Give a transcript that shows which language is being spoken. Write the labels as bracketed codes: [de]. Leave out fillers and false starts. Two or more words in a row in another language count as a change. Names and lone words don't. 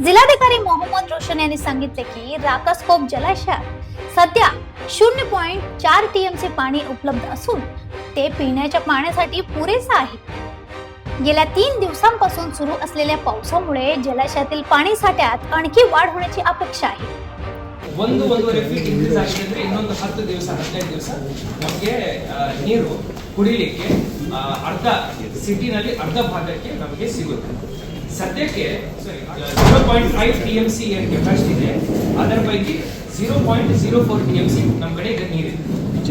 [mr] जिल्हाधिकारी मोहम्मद रोशन यांनी सांगितले की राकासकोप जलाशयात सध्या 0.4 टीएमसी पाणी उपलब्ध असून ते पिण्याच्या पाण्यासाठी पुरेसे आहे। गेल्या 3 दिवसांपासून सुरू असलेल्या पावसामुळे जलाशयातील पाणी साठ्यात आणखी वाढ होण्याची अपेक्षा आहे। [kn] ಒಂದೂವರೆ [en] feet increase [kn] ಆಗಿದೆ ಅಂದ್ರೆ ಇನ್ನೊಂದು 10 ದಿವಸ 15 ದಿವಸ ನಮಗೆ ನೀರು ಕುಡಿಲಿಕ್ಕೆ ಅರ್ಧ ಸಿಟಿನಲ್ಲಿ ಅರ್ಧ ಭಾಗಕ್ಕೆ ನಮಗೆ ಸಿಗುತ್ತೆ। ಸದ್ಯಕ್ಕೆ 0.5 ಟಿಎಂಸಿ ಏನು ಕೆಪಾಸಿಟಿ ಇದೆ ಅದರ ಪೈಕಿ 0.04 ಟಿಎಂಸಿ ನಮ್ಮ ಕಡೆ ಈಗ ನೀರಿದೆ।